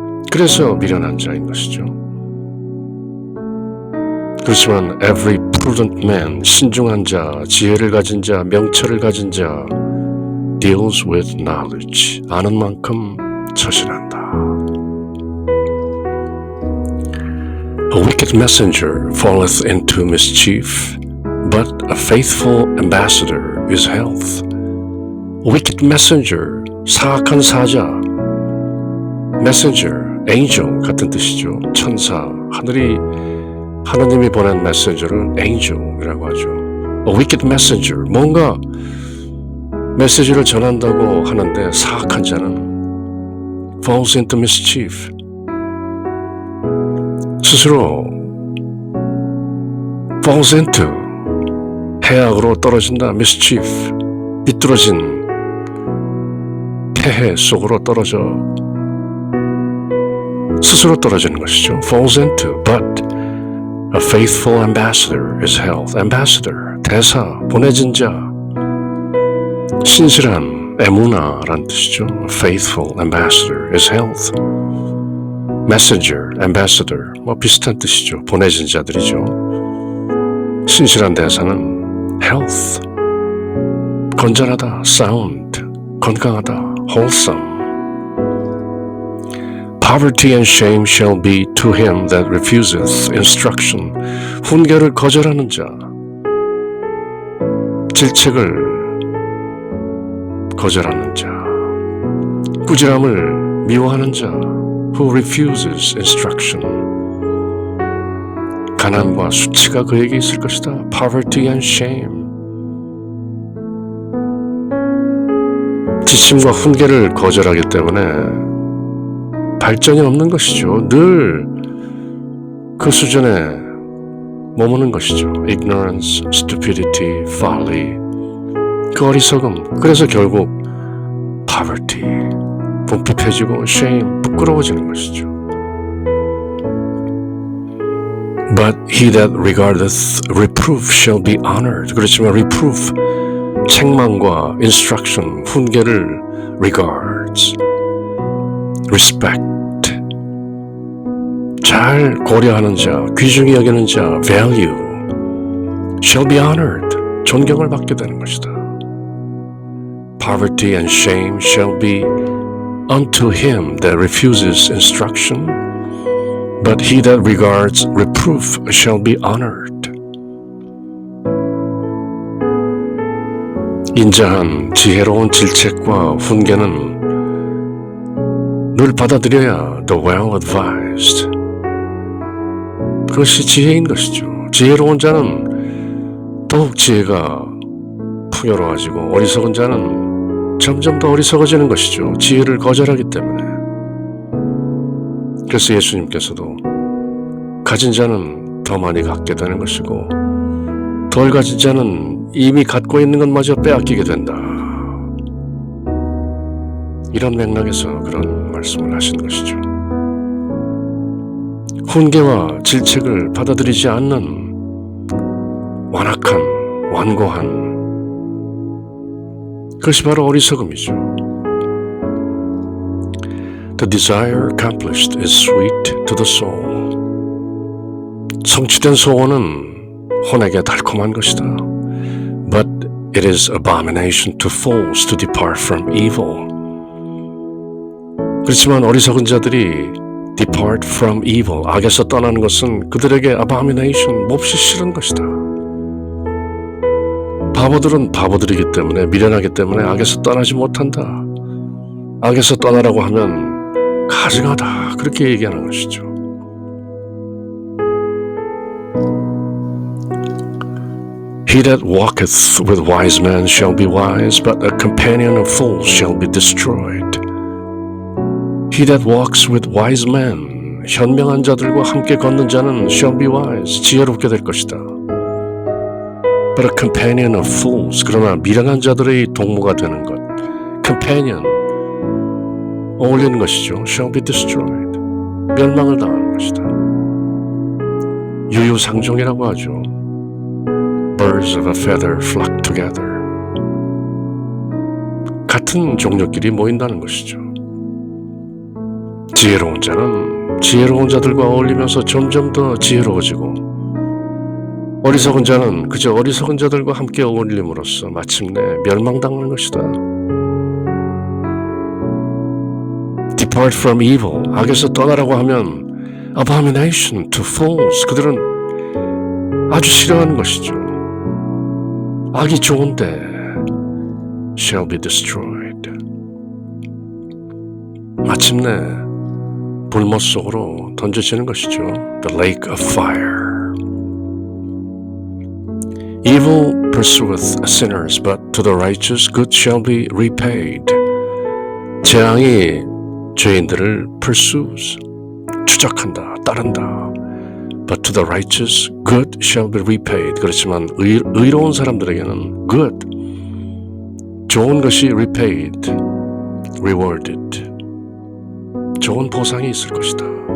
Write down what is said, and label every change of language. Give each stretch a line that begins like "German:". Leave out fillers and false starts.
Korean: 그래서 미련한 자인 것이죠. 그렇지만
English: every prudent man,
Korean: 신중한 자, 지혜를 가진 자, 명철을 가진 자
English: deals with knowledge,
Korean: 아는 만큼 처신한다.
English: A wicked messenger falleth into mischief, but a faithful ambassador is health. A wicked messenger,
Korean: 사악한 사자,
English: messenger, angel
Korean: 같은 뜻이죠. 천사, 하느님이 보낸 메시지를 angel이라고 하죠.
English: A wicked messenger,
Korean: 뭔가 메시지를 전한다고 하는데 사악한 자는
English: falls into mischief,
Korean: 스스로
English: falls into,
Korean: 해악으로 떨어진다. mischief, 비뚤어진 폐해 속으로 떨어져 스스로 떨어지는 것이죠.
English: falls into, but a faithful ambassador is health.
Korean: ambassador, 대사, 보내진 자, 신실한, 에무나란 뜻이죠.
English: A faithful ambassador is health.
Korean: messenger, ambassador, 뭐 비슷한 뜻이죠. 보내진 자들이죠. 신실한 대사는 health, 건전하다, sound, 건강하다, wholesome.
English: Poverty and shame shall be to him that refuseth instruction.
Korean: 훈계를 거절하는 자, 질책을 거절하는 자, 꾸지람을 미워하는 자,
English: who refuses instruction.
Korean: 가난과 수치가 그에게 있을 것이다.
English: Poverty and shame.
Korean: 지침과 훈계를 거절하기 때문에 발전이 없는 것이죠. 늘 그 수준에 머무는 것이죠.
English: Ignorance, stupidity, folly.
Korean: 그 어리석음. 그래서 결국 poverty, 궁핍해지고 shame, 부끄러워지는 것이죠.
English: But he that regardeth reproof shall be honored.
Korean: 그렇지만 reproof, 책망과 instruction, 훈계를 regards, respect, 잘 고려하는 자, 귀중히 여기는 자, value,
English: shall be honored,
Korean: 존경을 받게 되는 것이다.
English: Poverty and shame shall be unto him that refuses instruction, but he that regards reproof shall be honored.
Korean: 인자한 지혜로운 질책과 훈계는 늘 받아들여야
English: the well-advised.
Korean: 그것이 지혜인 것이죠. 지혜로운 자는 더욱 지혜가 풍요로워지고 어리석은 자는 점점 더 어리석어지는 것이죠. 지혜를 거절하기 때문에. 그래서 예수님께서도 가진 자는 더 많이 갖게 되는 것이고 덜 가진 자는 이미 갖고 있는 것마저 빼앗기게 된다. 이런 맥락에서 그런 말씀을 하신 것이죠. 훈계와 질책을 받아들이지 않는 완악한, 완고한 그것이 바로 어리석음이죠.
English: The desire accomplished is sweet to the soul.
Korean: 성취된 소원은 혼에게 달콤한 것이다.
English: But it is abomination to fools to depart from evil.
Korean: 그렇지만 어리석은 자들이
English: depart from evil,
Korean: 악에서 떠나는 것은 그들에게 abomination, 몹시 싫은 것이다. 바보들은 바보들이기 때문에, 미련하기 때문에 악에서 떠나지 못한다. 악에서 떠나라고 하면 가증하다, 그렇게 얘기하는 것이죠.
English: He that walketh with wise men shall be wise, but a companion of fools shall be destroyed. He that walks with wise men,
Korean: 현명한 자들과 함께 걷는 자는
English: shall be wise,
Korean: 지혜롭게 될 것이다.
English: But a companion of fools,
Korean: 그러나 미련한 자들의 동무가 되는 것, companion, 어울리는 것이죠.
English: shall be destroyed,
Korean: 멸망을 당하는 것이다. 유유상종이라고 하죠.
English: Birds of a feather flock together.
Korean: 같은 종류끼리 모인다는 것이죠. 지혜로운 자는 지혜로운 자들과 어울리면서 점점 더 지혜로워지고 어리석은 자는 그저 어리석은 자들과 함께 어울림으로써 마침내 멸망당하는 것이다.
English: Depart from evil,
Korean: 악에서 떠나라고 하면
English: abomination to fools,
Korean: 그들은 아주 싫어하는 것이죠. 악이 좋은데
English: shall be destroyed.
Korean: 마침내 불못 속으로 던져지는 것이죠.
English: The lake of fire. Evil pursueth sinners, but to the righteous good shall be repaid.
Korean: 재앙이 죄인들을 pursues, 추적한다, 따른다.
English: But to the righteous good shall be repaid.
Korean: 그렇지만 의로운 사람들에게는 good, 좋은 것이 repaid, rewarded, 좋은 보상이 있을 것이다.